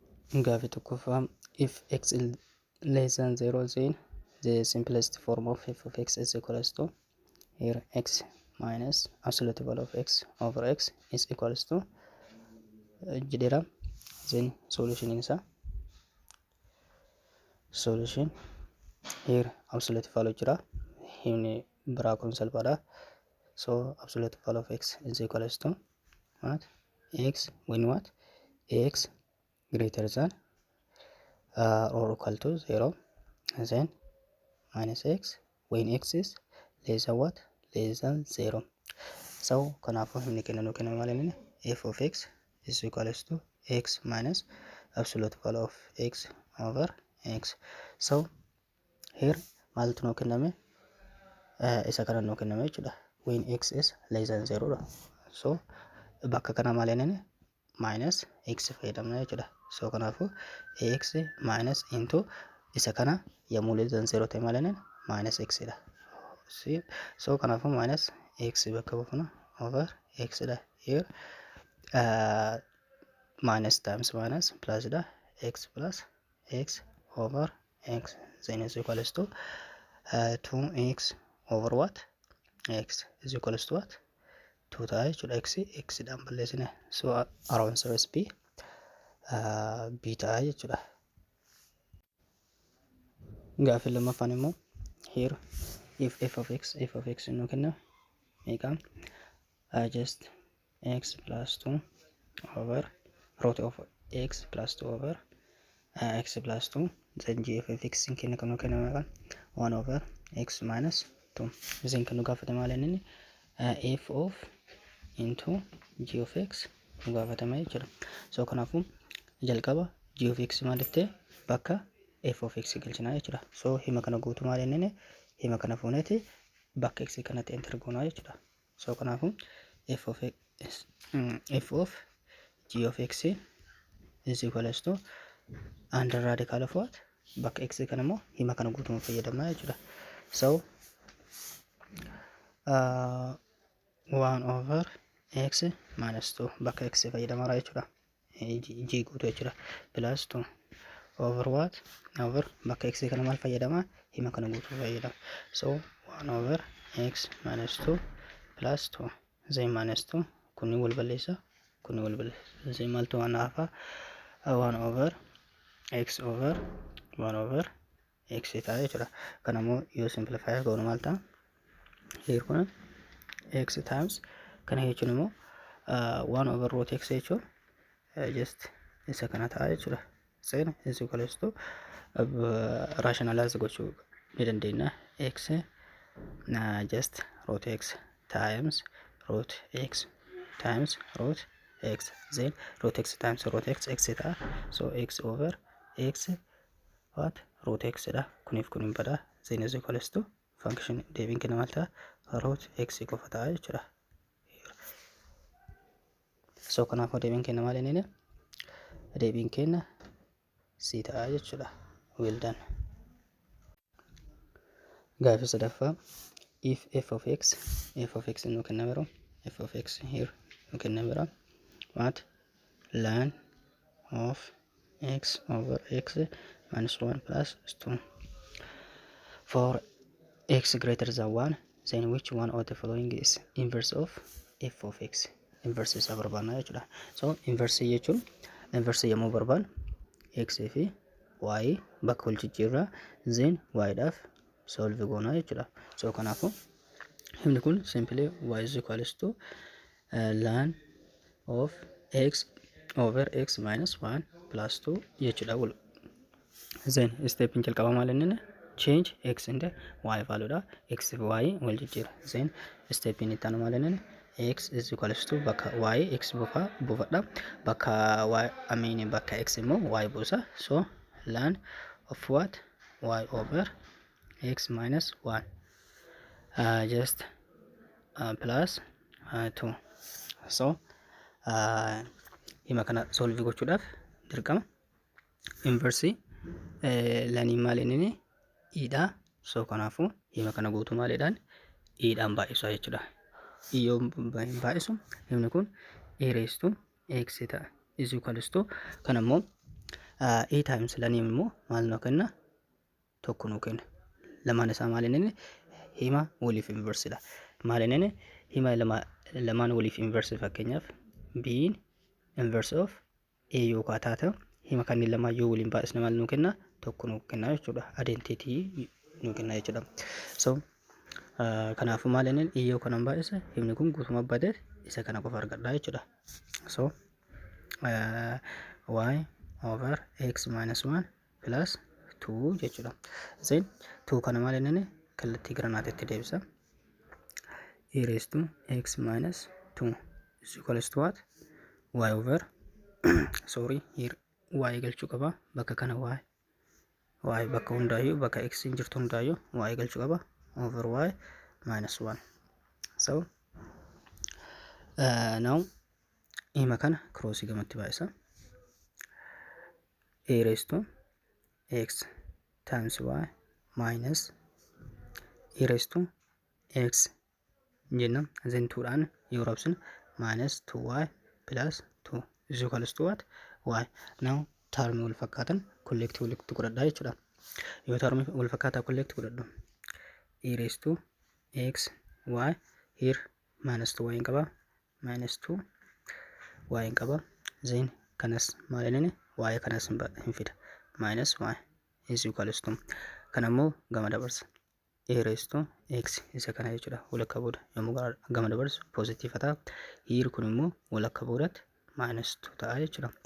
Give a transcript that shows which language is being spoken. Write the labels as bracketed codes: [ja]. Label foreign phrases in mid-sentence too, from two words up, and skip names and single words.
[om] Gaaffii tokkoffaa [en] if x is less than 0 then the simplest form of f of x is equals to here x minus absolute value of x over x is equals to jedheera. Then solution [om] isa solution [en] here absolute value [om] jira, himni biraa kun salphaadha. [en] So absolute value of x is equals to what x when what x greater than or equal to 0, and then minus x when x is less than what less than 0. So [om] kanaafuu himni kennanu kennamu maaliin [en] f of x is equals to x minus absolute value of x over x. So here [om] maaltu nuu kenname isa kana nuu kenname jechuudha [en] when x is less than 0 [om] dha. So bakka kana maaliin [en] minus x [om] fayyadamna jechuudha. [en] So kanaafuu x minus into [om] isa kana yommuu [en] less than 0 [om] ta'e maaliin [en] minus x dha. So kanaafuu minus x [om] bakka buufna [en] over x dha. Here minus times minus plus dha, x plus x over x then is equals to 2x over what x is equals to what 2 [om] ta'a jechuudha. x dhaan balleessine. [en] So our answer is b [om] ta'a jechuudha. Gaaffii lammaffaan immoo [en] here if f of x [om] nu kenna meeqa [en] just x plus 2 over root of x plus 2 over x plus 2 then g of x [om] in kenna kan nu kenna meeqa [en] 1 over x minus 2. [om] Isin kan nu gaafate maal inni [en] f of into g of x [om] nu gaafatame jechuudha. [en] So [om] kanaafuu jalqaba [en] g of x [om] maalitti bakka [en] f of x [om] galchina jechuudha. So hima kana guutuu maal inni hima kana fuuneeti bakka x kanatti enter goona jechuudha. [en] So kanaafuu f of g of x is equals to under radical of what [om] bakka x kana immoo hima kana guutuu fayyadamna jechuudha. [en] So 1 over x minus 2 bakka x [om] fayyadamara jechuudha. g guutuu jechuudha [en] plus 2 over what over [om] bakka x kana maal fayyadama hima kana guutuu fayyadama. [en] So 1 over x minus 2 plus 2 then minus 2 [om] kunni wal balleessa [en] then [om] maaltu waan hafa [en] 1 over x over 1 over x [om] ta'a jechuudha. Kanammoo yoo simplify goonu maal ta'a here kun [en] x times [om] kana jechuun immoo [en] 1 over root x [om] jechuun just isa kana ta'a jechuudha. [en] Then is equals to rationalize [om] gochuu ni dandeenya [en] x just root x times root x times root x then root x times root x ta'a. So x over x what root x dha [om] kuniif kunin bada [en] then is equals to function [om] deebiin kenna maal ta'a [en] root x [om] qofa ta'a jechuudha. So kanaafuu deebiin kenna maal inni deebiin kenna c ta'a jechuudha. [en] Well done. [om] Gaaffii sadaffaa [en] if f of x [om] nu kenna biro [en] f of x here [om] nu kenna biro [en] what ln of x over x minus 1 plus 2 for x greater than 1 then which one of the following is inverse of f of x. [om] Inverse isa barbaanna jechuudha. So inverse jechuun inverse yommuu barbaannu x fi y bakka wal jijjiirraa then y dhaaf solve goona jechuudha. [en] So [om] kanaafuu himni kun [en] simply y is equals to ln of x over x minus 1 plus 2 jechuudha. Then step [om] in jalqaba maal inni [en] change x into y value dha. [om] X fi y wal jijjiira. [en] Then step [om] in itti aanu maal inni [en] x is equals to [om] bakka y x buufadha bakka y bakka x immoo y buusa. [en] So ln of what y over x minus 1 just plus 2. [om] So hima kana solve gochuudhaaf dirqama inverse lanii maal inni e dha. So kanaafuu hima kana guutuu maaliidhaan e dhaan baay'isu jechuudha. E yoo baay'isu himni kun e [en] raised to x [om] ta'a [en] is equals to [om] kanammoo [en] A times [om] laniin immoo maal nuu kenna? Tokko nuu kenna. Lamaan isaa maal inni? Hima waliif inversidha. Maal inni? Hima lamaan waliif inverse fakkeenyaaf B'n [en] inverse of A [om] yoo taate hima kanneen lamaan yoo waliin baay'isne maal nuu kenna? Tokko nuu kenna jechuudha. Identity nuu kenna jechuudha. So kanaafuu maal inni? Yoo kanan baay'ise himni kun guutummaa badee isa kana qofa argadha jechuudha. [en] So y over x minus 1 plus 2 jechuudha. [om] Then 2 kana maal inni? Kallattii gara naatiitti deebisa. [en] E raised to x minus 2 is equals to what? Y over sorry here y [om] galchuu qaba. Bakka kana y bakka hundaayyuu bakka x hin jirtu hundaayyuu y galchuu qaba [en] over y minus 1. [om] So now hima kana cross gamatti baay'isa. [en] A raised to x times y minus e raised to x jenna then 2 [om] dhaan yoo rabsin [en] minus 2y plus 2 is equals to what? [om] Y. Now term wal fakkaatan collect walitti godhadhaa jechuudha. Yoo term wal fakkaataa collect godhadhu [en] e raised to x y here minus 2y [om] hin qaba [en] minus 2 y [om] hin qaba then kanas maal inni? Y kanas hin fida [en] minus y is equals to [om] kanammoo gama dabarsa [en] a raised to x [om] isa kana jechuudha. Walakka booda yommuu gama dabarsu positive ta'a. Here kun immoo walakka boodatti minus 2 ta'a jechuudha.